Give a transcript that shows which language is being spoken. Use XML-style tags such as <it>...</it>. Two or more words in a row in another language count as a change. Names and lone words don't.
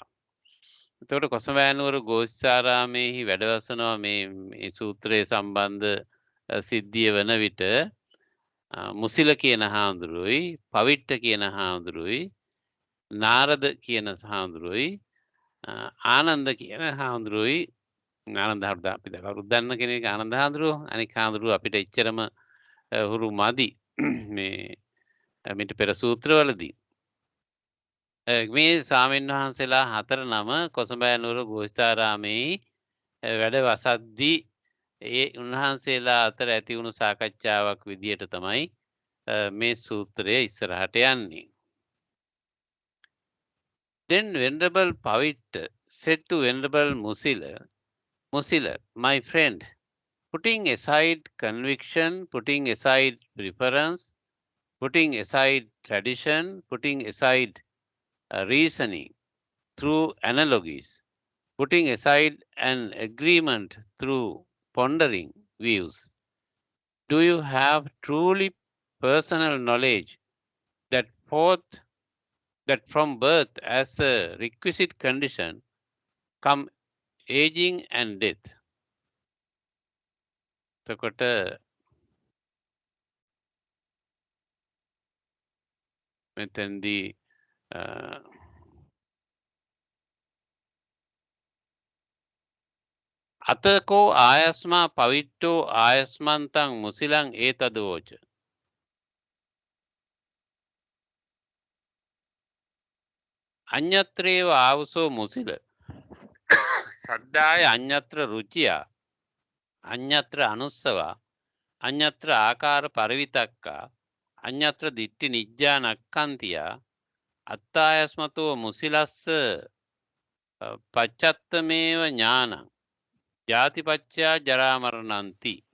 <si>එතකොට කොසඹෑ නුවර ගෝසිතාරාමේහි වැඩවසනවා මේ සූත්‍රයේ සම්බන්ධ සිද්ධිය වන විට මුසිල කියන හාමුදුරුවෝයි පවිට්ට කියන හාමුදුරුවෝයි නාරද කියන හාමුදුරුවෝයි ආනන්ද කියන හාමුදුරුවෝයි ආනන්ද හාමුදුරුවෝ අපි කවුරුත් දන්න කෙනෙක් ආනන්ද හාමුදුරුවෝ අනික හාමුදුරුවෝ අපිට එච්චරම හුරු මදි මේ මිට පෙර සූත්‍රවලදී මේ ස්වාමීන් වහන්සේලා 4 නම කොසඹෑ නුවර ගෝසිතාරාමේ වැඩ වසද්දී ඒ උන්වහන්සේලා අතර ඇති වුණු සාකච්ඡාවක් විදියට තමයි මේ සූත්‍රය ඉස්සරහට යන්නේ.</si> <en>Then Venerable Pavitta said to Venerable Musila, my friend, putting aside conviction, putting aside preference, putting aside tradition, putting aside reasoning through analogies, putting aside an agreement through pondering views, do you have truly personal knowledge that from birth as a requisite condition come aging and death?</en> <si>එතකොට මෙතෙන්දී</si> <pi>අතකෝ ආයස්මා පවිට්ටෝ ආයස්මන්තං මුසිලං ඒතදෝච අඤ්ඤත්‍රේව ආවසෝ මුසිල සද්දාය අඤ්ඤත්‍ර රුචියා අඤ්ඤත්‍ර අනුස්සවා අඤ්ඤත්‍ර ආකාර පරිවිතක්කා අඤ්ඤත්‍ර දිට්ඨි නිජ්ජා නක්ඛන්තියා අත්තායස්මතෝ මුසිලස්ස පච්චත්තමේව ඥානං ජාතිපච්චයා ජරා මරණන්ති.</pi>